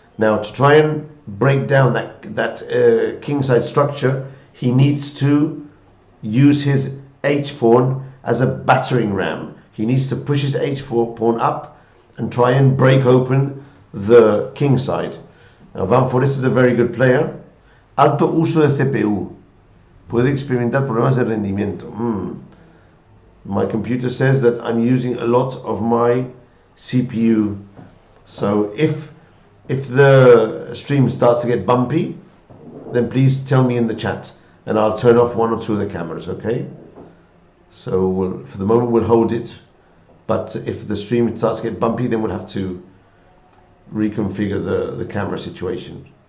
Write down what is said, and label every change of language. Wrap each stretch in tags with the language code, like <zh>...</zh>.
<en>Now, to try and break down that king side structure, he needs to use his H pawn as a battering ram. He needs to push his H4 pawn up and try and break open the king side. Now, Van Forest is a very good player.</en> <es>Alto uso de CPU. Puede experimentar problemas de rendimiento.</es> <en>My computer says that I'm using a lot of my CPU. So if the stream starts to get bumpy, then please tell me in the chat and I'll turn off one or two of the cameras, okay? So for the moment we'll hold it, but if the stream starts to get bumpy, then we'll have to reconfigure the camera situation.</en>